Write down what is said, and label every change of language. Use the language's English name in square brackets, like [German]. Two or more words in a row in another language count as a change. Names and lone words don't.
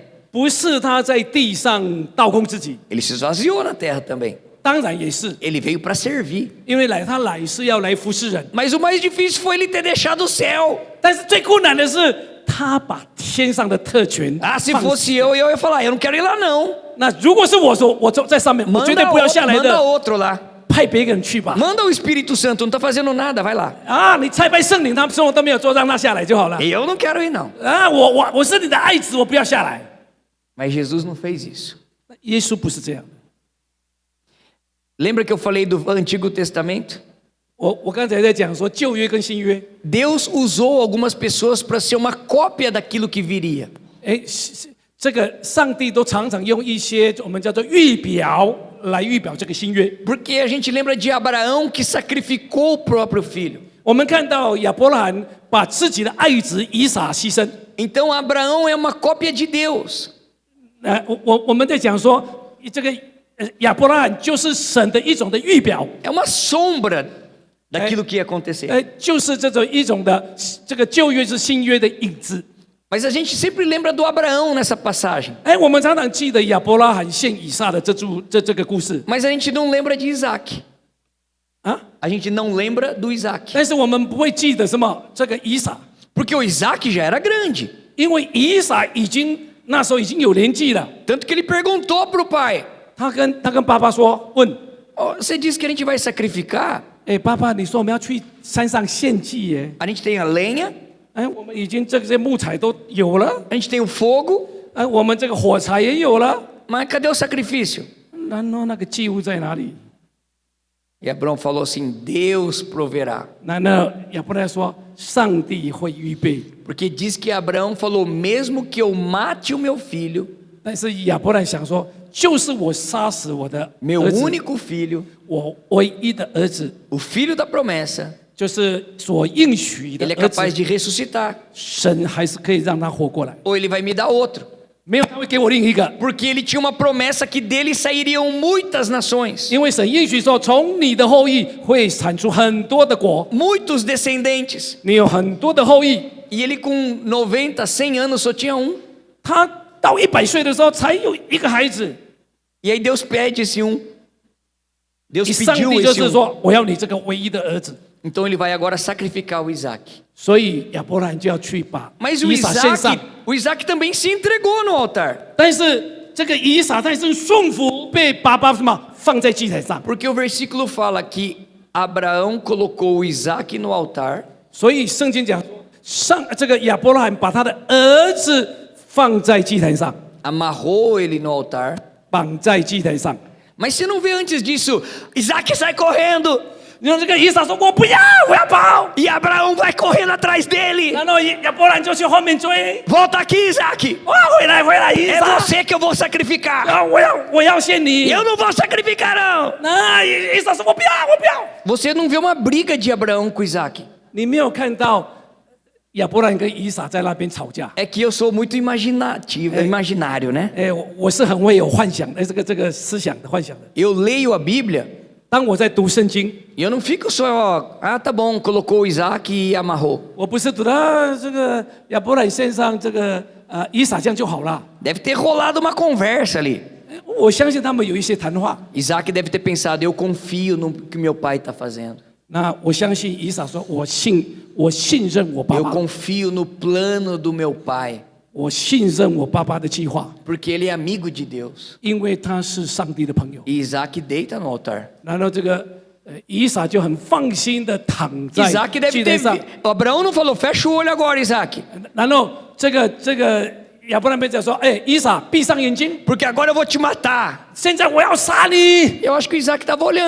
[Chinese] 不是他在地上倒空自己， [Portuguese] Ele se esvaziou na terra também. [Chinese] 当然也是， [Portuguese] Ele veio para servir. [Chinese] 因为他来是要来服侍人。 [Portuguese] Mas o mais difícil foi ele ter deixado o céu. [Chinese] 但是最困难的是，他把天上的特权 [Portuguese] Ah, se [Chinese] 放 [Portuguese] fosse eu ia falar: Eu não quero ir lá, não. [Chinese] 那如果是我说，我在上面，我绝对不要下来 [Portuguese] Manda [Chinese] 的， [Portuguese] outro lá. [Chinese] 派别人去吧。 [Portuguese] Manda o Espírito Santo, não tá fazendo nada, vai lá. [Chinese] 啊，你差派圣灵，他们什么都没有做，让他下来就好了。 [Portuguese] Eu não quero ir, não. [Chinese] 啊，我是你的爱子，我不要下来。 [Portuguese] Mas Jesus não fez isso. [Chinese] 耶稣不是这样的。 [Portuguese] Lembra que eu falei do Antigo Testamento? [Chinese] 我刚才在讲说旧约跟新约， [Portuguese] Deus usou algumas pessoas para ser uma cópia daquilo que viria. [Chinese] 哎，这个上帝都常常用一些我们叫做预表来预表这个新约。 [Portuguese] Porque a gente lembra de Abraão que sacrificou o próprio filho. [Chinese] 我们看到亚伯拉罕把自己的爱子以撒牺牲。 [Portuguese] Então Abraão é uma cópia de Deus. [Chinese] 我们在讲说这个亚伯拉罕就是神的一种的预表， [Portuguese] É uma sombra daquilo que ia acontecer. [Chinese] 就是这种一种的这个旧约是新约的影子。 [Portuguese] Mas a gente sempre lembra do Abraão nessa passagem. [Chinese] 哎，我们常常记得亚伯拉罕献以撒的这个故事 [Portuguese] Mas a gente não lembra de Isaac. 啊， A gente não lembra do Isaac. [Chinese] 但是我们不会记得什么这个以撒， [Portuguese] Porque o Isaac já era grande. [Chinese] 因为以撒那时候已经有年纪了。 [Portuguese] Tanto que ele perguntou para o pai: [Chinese] 他跟爸爸说，问， [Portuguese] "Oh, você disse que a gente vai sacrificar? [Chinese] 哎，爸爸，你说我们要去山上献祭耶？ [Portuguese] A gente tem a lenha, [Chinese] 哎，我们已经这些木材都有了， [Portuguese] a gente tem o fogo, [Chinese] 哎，我们这个火柴也有了， [Portuguese] mas cadê o sacrifício?" [Chinese] 然后那个祭物在哪里？ [Portuguese] E Abraão falou assim: Deus proverá. [Chinese] 难道亚伯拉罕说上帝会预备？ [Portuguese] Porque diz que Abraão falou: mesmo que eu mate o meu filho, [Chinese] 但是亚伯拉罕想说，就是我杀死我的 [Portuguese] meu [Chinese] 儿子， [Portuguese] único filho, [Chinese] 我唯一的儿子， [Portuguese] o filho da promessa, [Chinese] 就是所应许的 [Portuguese] ele é [Chinese] 儿 [Portuguese] capaz [Chinese] 子， [Portuguese] de ressuscitar. [Chinese] 神还是可以让他活过来。 [Portuguese] Ou ele vai me dar outro. [Chinese] 没有，他会给我另一个， [Portuguese] Porque ele tinha uma promessa que dele sairiam muitas nações, [Chinese] 因为神应许说，从你的后裔会产出很多的国， [Portuguese] muitos descendentes. [Chinese] 你有很多的后裔。 [Portuguese] E ele com 90, 100 anos só tinha um. [Chinese] 他到100岁的时候才有一个孩子， [Portuguese] E aí Deus pede esse um. Deus [Chinese] 上 [Portuguese] pediu [Chinese] 帝就 [Portuguese] esse [Chinese] 是 [Portuguese] um. [Chinese] 说，我要你这个唯一的儿子。 [Portuguese] Então ele vai agora sacrificar o Isaac. [Chinese] 所以亚伯兰就要去把 [Portuguese] Mas o [Chinese] 以撒献上 [Portuguese] Isaac,。o Isaac também se entregou no altar. [Chinese] 但是这个以撒太是顺服，被爸爸什么放在祭坛上。 [Portuguese] Porque o versículo fala que Abraão colocou o Isaac no altar, [Chinese] 所以圣经讲这个亚伯拉罕把他的儿子放在祭坛上， [Portuguese] amarrou ele no altar. [Chinese] 绑在祭坛上。 [Portuguese] Mas você não vê antes disso, Isaac sai correndo [Chinese] 然后这个以撒说：“我不要，我要跑。 [Portuguese] e Abraão vai correndo atrás dele. ” [Chinese] 然后亚伯兰就去后面追， [Portuguese] Volta aqui, Isaac. [Chinese] 哇，回来，以 [Portuguese] É [Chinese] 撒， [Portuguese] você que eu vou sacrificar. [Chinese] 啊，我要献你。 [Portuguese] Eu não vou sacrificar, não. [Chinese] 那以撒说：“我不要，我不要。” [Portuguese] Você não vê uma briga de Abraão com Isaac. [Chinese] 你没有看到亚伯兰跟以撒在那边吵架？ [Portuguese] É que eu sou muito imaginário, né? [Chinese] 哎，我是很会有幻想的，这个思想的幻想的。 [Portuguese] Eu leio a Bíblia [Chinese] 当我在读圣经， [Portuguese] e eu não fico só, tá bom, colocou o Isaac e amarrou. [Chinese] 我不是读到这个亚伯兰献上这个以撒这样就好了。 [Portuguese] Deve ter rolado uma conversa ali. [Chinese] 我相信他们有一些谈话。 [Portuguese] Isaac deve ter pensado, eu confio no que meu pai está fazendo. [Chinese] 那我相信以撒说：“我信任我爸 [Portuguese] Eu [Chinese] 爸， [Portuguese] confio no plano do meu pai, [Chinese] 我信任我爸爸的计划， [Portuguese] porque ele é amigo de Deus. [Chinese] 因为他是上帝的朋友。 [Portuguese] E Isaac deita no altar. ” [Chinese] 然后这个以撒就很放心的躺在 [Portuguese] Isaac [Chinese] 祭 [Portuguese] deve [Chinese] 坛上 [Portuguese] ter. Abraão não falou, fecha o olho agora, Isaac, [Chinese] 然后这个亚伯兰便讲说：“哎，以撒，闭上眼睛， [Portuguese] porque agora eu vou te matar. [Chinese] 现在我要杀你。 [Portuguese] Eu acho que o Isaac estava olhando.